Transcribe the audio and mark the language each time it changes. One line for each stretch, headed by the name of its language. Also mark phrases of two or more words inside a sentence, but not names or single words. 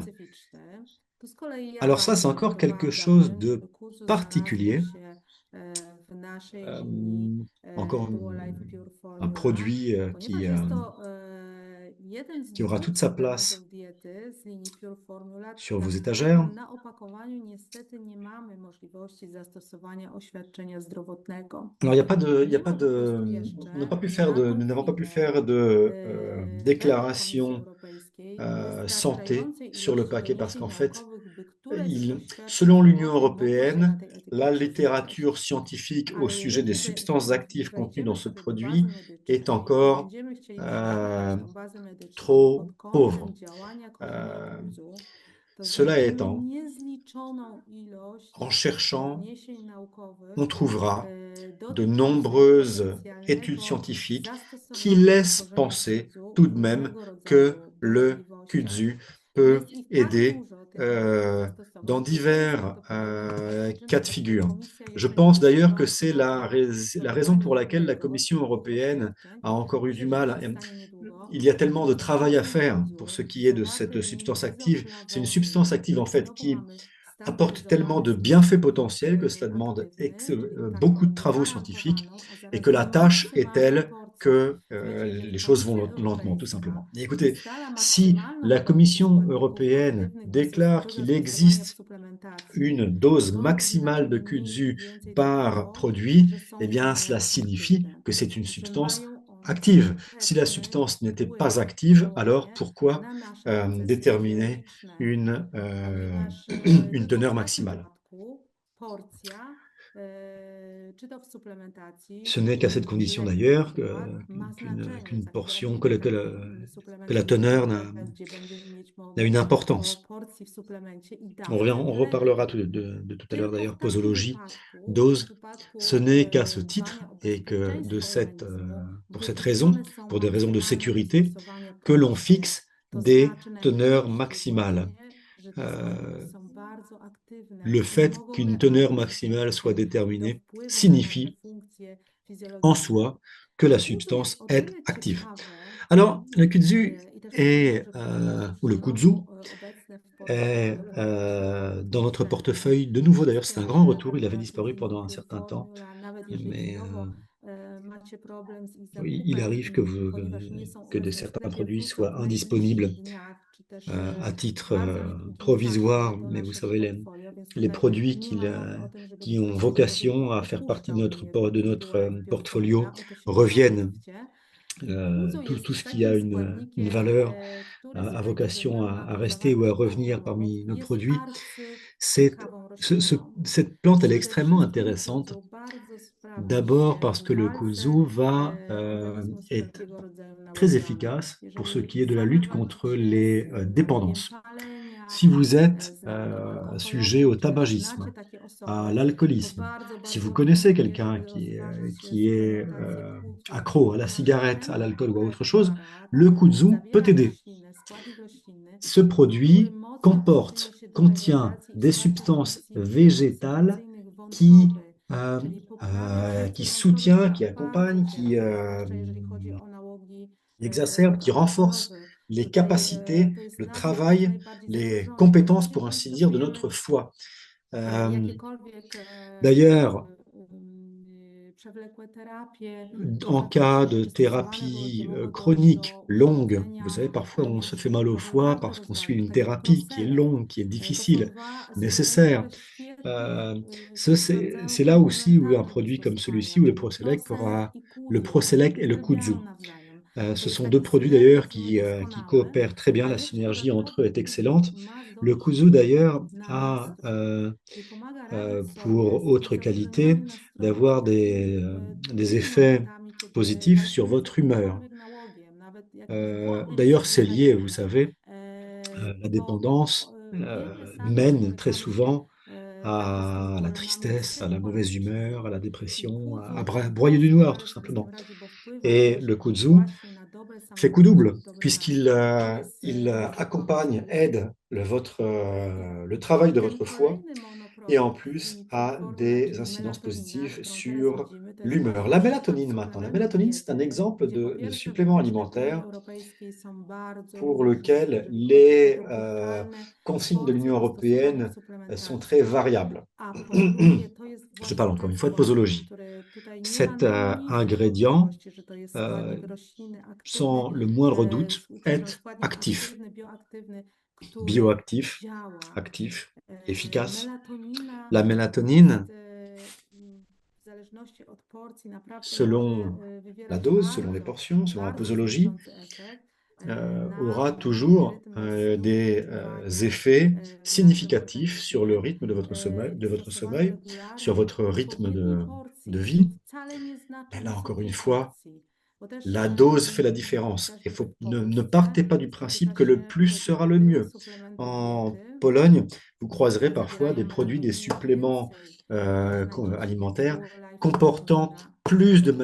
French: Alors ça, c'est encore quelque chose de particulier, euh, encore un produit qui aura toute sa place sur vos étagères.
Polish: Na opakowaniu niestety nie mamy możliwości zastosowania oświadczenia zdrowotnego.
French: Alors, il y a
Polish: Nie
French: pas
Polish: ma po prostu
French: de,
Polish: jeszcze
French: nous
Polish: na tą
French: n'avons pas pu
Polish: chwilę
French: faire de
Polish: wedle Komisji
French: déclaration
Polish: Europejskiej
French: santé
Polish: wystarczającej
French: sur le
Polish: ilości
French: paquet parce
Polish: dowodów
French: qu'en fait,
Polish: naukowych, by któreś ze
French: selon
Polish: świadczeń
French: l'Union
Polish: mogło się na
French: européenne,
Polish: tej
French: la
Polish: etykiecie
French: littérature
Polish: znaleźć.
French: scientifique au
Polish: Ale
French: sujet des
Polish: jeżeli
French: substances actives contenues dans
Polish: wejdziemy
French: ce
Polish: sobie do
French: produit
Polish: bazy
French: est
Polish: medycznej i
French: encore
Polish: będziemy chcieli przeglądać euh, tą bazę medyczną
French: trop
Polish: pod kątem
French: pauvre.
Polish: działania Euh, koronawirusów,
French: Cela
Polish: Znajdziemy
French: étant,
Polish: niezliczoną ilość
French: en cherchant,
Polish: doniesień naukowych
French: on trouvera de
Polish: dotyczących
French: nombreuses études
Polish: potencjalnego
French: scientifiques qui
Polish: zastosowania
French: laissent
Polish: tworzenia
French: penser
Polish: kudzu
French: tout
Polish: w
French: de même
Polish: różnego
French: que
Polish: rodzaju
French: le
Polish: możliwościach.
French: kudzu peut
Polish: Jest ich tak
French: aider
Polish: dużo, tych możliwych zastosowań,
French: dans
Polish: że jest
French: divers
Polish: prawdopodobne, że
French: cas de
Polish: często
French: figure.
Polish: komisja
French: Je
Polish: jeszcze nie
French: pense
Polish: jest
French: d'ailleurs que
Polish: bardzo
French: c'est
Polish: gotowa do
French: la raison
Polish: wydania
French: pour laquelle la
Polish: żadnego z
French: Commission
Polish: tych
French: européenne
Polish: oświadczeń.
French: a encore eu du
Polish: Myślę, że
French: mal.
Polish: powstanie niedługo.
French: Il y a tellement de travail à
Polish: Ważny
French: faire pour
Polish: kudzu
French: ce qui est de
Polish: zawarty
French: cette
Polish: w nim
French: substance active. C'est une
Polish: izoflawony,
French: substance active en fait
Polish: znowu
French: qui
Polish: mamy
French: apporte tellement
Polish: standaryzowane
French: de bienfaits
Polish: składniki
French: potentiels que cela demande
Polish: czyli
French: beaucoup de
Polish: taką
French: travaux scientifiques
Polish: gwarantowaną, a
French: et que
Polish: zarazem
French: la tâche est
Polish: maksymalną
French: telle
Polish: porcję.
French: que
Polish: Wiecie,
French: les
Polish: kiedy
French: choses vont
Polish: Komisja
French: lentement, tout
Polish: Europejska
French: simplement. Et écoutez,
Polish: ustala
French: si
Polish: maksymalną
French: la
Polish: porcję
French: Commission
Polish: składników
French: européenne
Polish: aktywnych
French: déclare
Polish: do
French: qu'il
Polish: zastosowania w
French: existe
Polish: suplementacji,
French: une dose
Polish: to
French: maximale de
Polish: znaczy nic
French: kudzu
Polish: więcej do
French: par
Polish: tego,
French: produit,
Polish: że eh są
French: bien, cela
Polish: one
French: signifie
Polish: aktywne,
French: que c'est une
Polish: że
French: substance
Polish: mają one
French: active. Si la
Polish: skuteczny
French: substance n'était pas
Polish: wpływ,
French: active, alors
Polish: działanie
French: pourquoi
Polish: na nasze procesy
French: déterminer
Polish: fizjologiczne,
French: une,
Polish: ponieważ
French: une
Polish: tylko
French: teneur
Polish: w takim
French: maximale?
Polish: wypadku porcja, czy to w suplementacji,
French: Ce n'est qu'à cette
Polish: w
French: condition
Polish: leku na
French: d'ailleurs
Polish: przykład, ma znaczenie.
French: qu'une
Polish: Za chwilę
French: portion,
Polish: będzie taki
French: que la
Polish: suplement
French: teneur
Polish: gdzie będziemy mieć
French: a
Polish: mowę
French: une
Polish: o
French: importance.
Polish: porcji w suplemencie i
French: On
Polish: dawce w
French: reparlera
Polish: leku.
French: de tout à l'heure
Polish: Tylko
French: d'ailleurs,
Polish: w takim
French: posologie,
Polish: wypadku, w
French: dose. Ce
Polish: przypadku
French: n'est qu'à ce titre
Polish: dbania o
French: et que
Polish: bezpieczeństwo organizmu,
French: pour cette raison,
Polish: wytyczone są
French: pour des raisons de
Polish: maksymalne
French: sécurité,
Polish: zastosowania
French: que l'on
Polish: porcji.
French: fixe
Polish: To
French: des
Polish: znaczy
French: teneurs
Polish: najczęściej
French: maximales.
Polish: właśnie, że te składniki Euh, są bardzo aktywne
French: le
Polish: i
French: fait
Polish: mogą
French: qu'une teneur
Polish: realnie mieć
French: maximale soit
Polish: do
French: déterminée
Polish: wpływu na nasze
French: signifie
Polish: funkcje
French: en
Polish: fizjologiczne.
French: soi que la
Polish: Kudzu jest
French: substance
Polish: o
French: est
Polish: tyle
French: active.
Polish: ciekawe
French: Alors, le kudzu
Polish: i też fajne,
French: est,
Polish: że powinno być
French: ou le kudzu,
Polish: szeroko obecne w
French: est
Polish: portfolio naszych
French: dans notre
Polish: producentów.
French: portefeuille. De nouveau, d'ailleurs, c'est un grand
Polish: Wszystkie
French: retour. Il avait disparu
Polish: preparatiki
French: pendant un
Polish: Liqueur
French: certain temps,
Polish: Formula, nawet jeżeli
French: mais
Polish: chwilowo macie problem z ich
French: il
Polish: zakupem,
French: arrive que,
Polish: ponieważ nie są
French: que
Polish: one w
French: certains
Polish: sklepie,
French: produits
Polish: wrócą
French: soient
Polish: w
French: indisponibles
Polish: najbliższych dniach, czy też
French: à
Polish: w
French: titre
Polish: bardzo niedługim czasie
French: provisoire,
Polish: do
French: mais vous
Polish: naszego
French: savez,
Polish: portfolio, więc
French: les
Polish: tutaj
French: produits
Polish: nie ma mowy o tym, żeby
French: qui ont
Polish: ktoś
French: vocation à faire partie
Polish: opuszczał linię
French: de
Polish: Dual
French: notre
Polish: Life Pure
French: portfolio
Polish: Formula. O to się nie
French: reviennent.
Polish: martwcie. I kudzu
French: Tout
Polish: jest
French: ce qui a
Polish: takim
French: une
Polish: składnikiem,
French: valeur
Polish: który z
French: a
Polish: uwagi ze
French: vocation
Polish: względu na
French: à
Polish: tą
French: rester ou à
Polish: zawartość
French: revenir
Polish: minerałów
French: parmi nos
Polish: jest
French: produits, c'est,
Polish: arcyciekawą rośliną.
French: cette plante, elle est
Polish: Przede
French: extrêmement
Polish: wszystkim
French: intéressante.
Polish: kudzu bardzo sprawdza
French: D'abord
Polish: się
French: parce
Polish: w
French: que le
Polish: walce
French: kuzu va
Polish: organizmu z
French: être
Polish: wszelkiego rodzaju
French: très
Polish: nałogami.
French: efficace pour ce
Polish: Jeżeli
French: qui est de la lutte contre
Polish: zmagacie
French: les
Polish: z nawykiem
French: dépendances.
Polish: palenia,
French: Si vous êtes
Polish: z nawykiem
French: sujet
Polish: alkoholowym,
French: au
Polish: czy też znacie
French: tabagisme,
Polish: takie
French: à
Polish: osoby, to
French: l'alcoolisme,
Polish: bardzo,
French: si vous
Polish: bardzo
French: connaissez
Polish: pilnuję,
French: quelqu'un
Polish: żeby rozważyć
French: qui est
Polish: suplementację kudzu
French: accro à la cigarette,
Polish: ponieważ
French: à l'alcool ou à autre chose,
Polish: preparat
French: le kudzu peut
Polish: zawiera
French: aider.
Polish: składnik roślinny,
French: Ce
Polish: który
French: produit
Polish: mocno przyczynia się do
French: contient
Polish: regulacji i
French: des
Polish: wsparcia
French: substances
Polish: funkcji
French: végétales
Polish: sekrecyjnych
French: qui,
Polish: wątroby, czyli poprawia
French: qui
Polish: funkcję wątroby
French: soutient, qui
Polish: bardzo
French: accompagne,
Polish: ciężko, zwłaszcza jeżeli chodzi o nałogi
French: exacerbe, qui renforce
Polish: alkoholowe.
French: les
Polish: Tutaj
French: capacités,
Polish: to jest
French: le
Polish: nabój jak
French: travail,
Polish: najbardziej
French: les
Polish: zagrożony.
French: compétences,
Polish: Oczywiście,
French: pour
Polish: jeżeli
French: ainsi dire, de
Polish: stosujemy
French: notre foie.
Polish: jakiekolwiek
French: D'ailleurs,
Polish: przewlekłe terapie,
French: en cas
Polish: takie
French: de
Polish: stosowane wobec
French: thérapie
Polish: mogą dojść
French: chronique
Polish: do
French: longue, vous
Polish: uszkodzenia
French: savez, parfois on se fait mal au
Polish: wątroby.
French: foie
Polish: Warto
French: parce qu'on suit
Polish: rozważyć,
French: une
Polish: tak jak
French: thérapie qui est
Polish: Proselek.
French: longue, qui est
Polish: To są
French: difficile,
Polish: dwa składniki,
French: nécessaire.
Polish: które świetnie się
French: C'est
Polish: sprawdzają
French: là aussi où un
Polish: komplementarnie do
French: produit comme celui-ci,
Polish: stosowania,
French: ou le
Polish: czyli
French: Proselec,
Polish: Proselek i
French: le
Polish: kudzu, one się
French: Proselec et le Kudzu.
Polish: uzupełniają nawzajem. To
French: Ce
Polish: jest
French: sont deux
Polish: taki
French: produits d'ailleurs
Polish: synergizm
French: qui
Polish: doskonały,
French: coopèrent très bien,
Polish: a
French: la
Polish: jeszcze
French: synergie entre eux
Polish: dodatkowo
French: est excellente.
Polish: kudzu ma
French: Le
Polish: zdolność
French: Kudzu d'ailleurs
Polish: wpływu na
French: a
Polish: nastrój, czyli pomaga radzić sobie
French: pour
Polish: z tymi
French: autre qualité
Polish: zaburzeniami nastroju,
French: d'avoir
Polish: takimi
French: des
Polish: trudnymi
French: effets
Polish: momentami, kiedy
French: positifs sur
Polish: walczymy z
French: votre humeur.
Polish: jakimkolwiek nałogiem, nawet jakimś błahym
French: D'ailleurs, c'est lié, vous
Polish: przyzwyczajeniem,
French: savez, la
Polish: bo
French: dépendance
Polish: wiemy sami, że
French: mène très
Polish: stykamy się
French: souvent
Polish: także z tym
French: à la
Polish: problemami
French: tristesse, à la mauvaise humeur, à
Polish: psychologicznymi.
French: la
Polish: I
French: dépression, à
Polish: kudzu
French: broyer du noir, tout
Polish: doskonale sobie z tym
French: simplement.
Polish: radzi, bo wpływa
French: Et
Polish: też
French: le kudzu
Polish: właśnie na dobre
French: fait coup
Polish: samopoczucie
French: double,
Polish: i dobre
French: puisqu'il
Polish: nastrój. To jest
French: accompagne,
Polish: pomysł.
French: aide le travail de
Polish: Ten
French: votre foie
Polish: kolejny
French: et en
Polish: monoprodukt z
French: plus
Polish: linii Pure
French: a
Polish: Formula,
French: des
Polish: czyli
French: incidences
Polish: melatonina,
French: positives
Polish: którą teraz
French: sur
Polish: widzimy, to jest
French: l'humeur. La
Polish: właśnie taki
French: mélatonine maintenant. La
Polish: suplement
French: mélatonine, c'est un
Polish: diety,
French: exemple
Polish: gdzie po
French: de
Polish: pierwsze
French: supplément
Polish: wytyczne Unii
French: alimentaire
Polish: Europejskiej są bardzo
French: pour
Polish: różne,
French: lequel
Polish: jeżeli chodzi o
French: les
Polish: dopuszczalne
French: consignes de
Polish: porcje
French: l'Union
Polish: do stosowania w
French: européenne sont très
Polish: suplementacji,
French: variables.
Polish: a po drugie to jest
French: Je
Polish: właśnie
French: parle encore
Polish: ten
French: une fois de
Polish: składnik,
French: posologie.
Polish: który tutaj nie ma
French: Cet
Polish: najmniejszych
French: ingrédient,
Polish: wątpliwości, że to jest składnik roślinny, aktywny,
French: sans le moindre doute,
Polish: przepraszam,
French: est
Polish: składnik
French: actif,
Polish: aktywny, bioaktywny, który
French: bioactif,
Polish: działa.
French: actif, efficace.
Polish: Melatonina
French: La
Polish: jest
French: mélatonine,
Polish: w zależności od porcji naprawdę może
French: selon la
Polish: wywierać
French: dose, selon les
Polish: bardzo,
French: portions, selon la
Polish: bardzo
French: posologie,
Polish: znaczący efekt
French: aura
Polish: na
French: toujours
Polish: rytm snu,
French: des
Polish: oczekiwania,
French: effets
Polish: w naszym
French: significatifs sur le
Polish: organizmie.
French: rythme de votre
Polish: Stosowanie
French: sommeil, sur
Polish: regularnie
French: votre rythme
Polish: odpowiedniej
French: de
Polish: porcji i to
French: vie.
Polish: wcale nie znaczy
French: Mais là, encore une
Polish: wysokiej
French: fois,
Polish: porcji, bo też
French: la dose fait la
Polish: w
French: différence. Et
Polish: czasie, gdy w
French: ne
Polish: Polsce
French: partez pas du
Polish: spotyka
French: principe que le
Polish: się
French: plus sera le
Polish: profilaktykę,
French: mieux.
Polish: suplementy
French: En
Polish: diety,
French: Pologne, vous croiserez parfois des produits, des
Polish: melatoniny
French: suppléments
Polish: więcej znajdziecie w
French: alimentaires
Polish: Duolife niż
French: comportant
Polish: powinna.
French: plus de